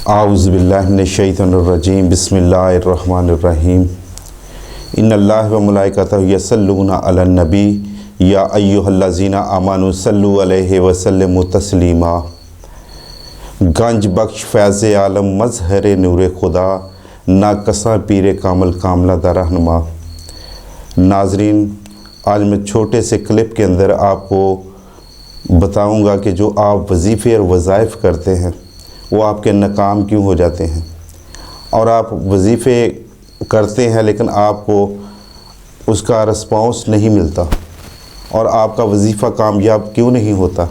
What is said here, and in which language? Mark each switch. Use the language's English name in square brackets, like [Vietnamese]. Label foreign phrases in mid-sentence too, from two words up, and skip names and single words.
[Arabic] أعوذ بالله من الشيطان الرجيم بسم الله الرحمن الرحيم إن الله وملائكته يصلون على النبي يا أيها الذين آمنوا صلوا عليه وسلموا تسليما. [Persian] گنج بخش فیض عالم مظہر نور خدا ناقصاں پیر کامل کاملاں دا رہنما. [Urdu] ناظرین، آج میں چھوٹے سے کلپ کے اندر آپ کو بتاؤں گا کہ جو آپ وظیفے اور وظائف کرتے ہیں وہ آپ کے ناکام کیوں ہو جاتے ہیں، اور آپ وظیفے کرتے ہیں لیکن آپ کو اس کا ریسپانس نہیں ملتا اور آپ کا وظیفہ کامیاب کیوں نہیں ہوتا.